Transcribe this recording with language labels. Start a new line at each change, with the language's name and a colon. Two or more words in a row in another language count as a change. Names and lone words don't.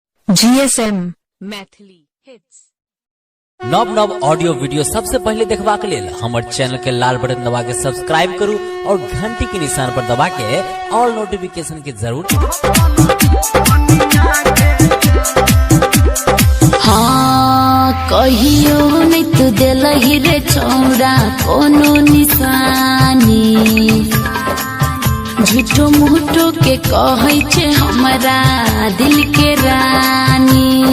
Maithili: GSM मैथिली हिट्स। नव ऑडियो वीडियो सबसे पहले देखबा के लेल हमर चैनल के लाल बटन दबा के सब्सक्राइब करू और घंटी के निशान पर दबा के
English: all notification
Maithili: के जरूर। हाँ कहियो नहीं तू दिलही रे छौड़ा कोनो निशानी, झूठो मूठो के कहै छे हमरा दिल के रानी।